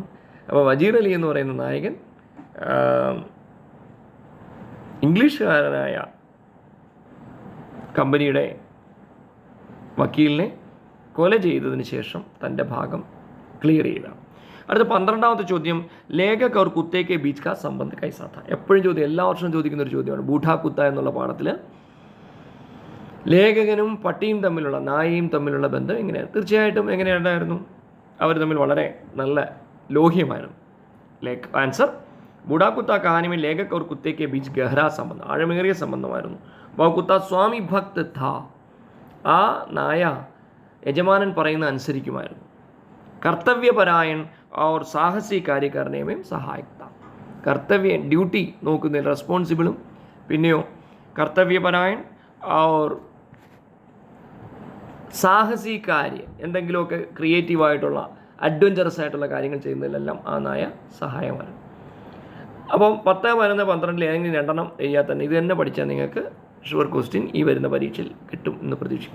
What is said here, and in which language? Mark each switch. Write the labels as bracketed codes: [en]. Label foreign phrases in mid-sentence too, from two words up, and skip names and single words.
[ml] അപ്പോൾ വജീർ അലി എന്ന് പറയുന്ന നായകൻ ഇംഗ്ലീഷുകാരനായ കമ്പനിയുടെ വക്കീലിനെ കൊല ചെയ്തതിന് ശേഷം തൻ്റെ ഭാഗം ക്ലിയർ ചെയ്താണ്. അടുത്ത 12ാമത്തെ ചോദ്യം, [hi] लेखक और कुत्ते के बीच का संबंध कैसा था? [ml] എപ്പോഴും ചോദ്യം, എല്ലാ വർഷവും ചോദിക്കുന്ന ഒരു ചോദ്യമാണ്. ബൂഠാ കുത്ത എന്നുള്ള പാഠത്തിൽ ലേഖകനും പട്ടിയും തമ്മിലുള്ള, നായയും തമ്മിലുള്ള ബന്ധം എങ്ങനെയാണ്? തീർച്ചയായിട്ടും എങ്ങനെയുണ്ടായിരുന്നു? അവർ തമ്മിൽ വളരെ നല്ല ലോഹ്യമായിരുന്നു. [hi] ആൻസർ, बूढ़ा कुत्ता कहानी में लेखक और कुत्ते के बीच गहरा संबंध, [ml] ആഴമേറിയ സംബന്ധമായിരുന്നു. [hi] वह कुत्ता स्वामी भक्त था, [ml] ആ നായ യജമാനൻ പറയുന്ന അനുസരിക്കുമായിരുന്നു. [hi] कर्तव्यपरायण और साहसी कार्य करने में सहायक था. [ml] കർത്തവ്യ ഡ്യൂട്ടി നോക്കുന്നതിൽ റെസ്പോൺസിബിളും, പിന്നെയോ [hi] कर्तव्यपरायण और साहसी कार्य, [ml] എന്തെങ്കിലുമൊക്കെ ക്രിയേറ്റീവായിട്ടുള്ള അഡ്വഞ്ചറസ് ആയിട്ടുള്ള കാര്യങ്ങൾ ചെയ്യുന്നതിലെല്ലാം ആ നായ സഹായമാണ്. അപ്പം 10, 11, 12 ഏതെങ്കിലും 2 എഴുതിയാൽ തന്നെ ഇത് തന്നെ പഠിച്ചാൽ നിങ്ങൾക്ക് [en] sure question [ml] ഈ വരുന്ന പരീക്ഷയിൽ കിട്ടും എന്ന് പ്രതീക്ഷിക്കും.